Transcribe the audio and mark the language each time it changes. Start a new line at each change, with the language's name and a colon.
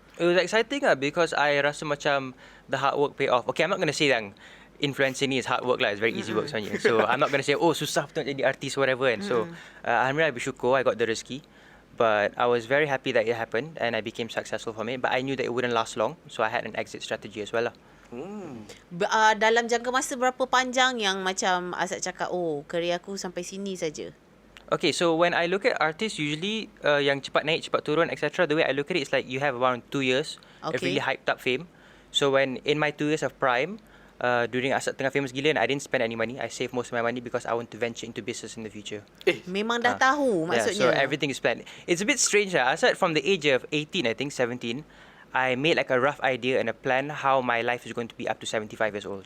English: It was exciting lah, because I
Malay: rasa macam
English: the hard work pay off. Okay, I'm not going to say that influencer ni is hard work lah. It's very easy work
Malay: sebenarnya.
English: So I'm not going to say
Malay: susah betul jadi artis
English: whatever kan. So alhamdulillah, I
Malay: bersyukur
English: I got the rezeki. But I was very happy that it happened and I became successful from it. But I knew that it wouldn't last long, so I had an exit strategy as well lah.
Malay: Dalam jangka masa berapa panjang yang macam Asad cakap, kerja aku sampai sini saja?
English: Okay, so when I look at artists, usually
Malay: yang cepat naik, cepat turun,
English: etc. The way I look at it is like you have around 2 years of really hyped up fame. So when in my 2 years of prime, during
Malay: Asad tengah famous gila,
English: and I didn't spend any money. I saved most of my money because I want to venture into business in the future.
Malay: Memang dah tahu maksudnya.
English: Yeah, so everything is planned. It's a bit strange lah. Asad from the age of 18, I think 17, I made like a rough idea and a plan how my life is going to be up to 75 years old.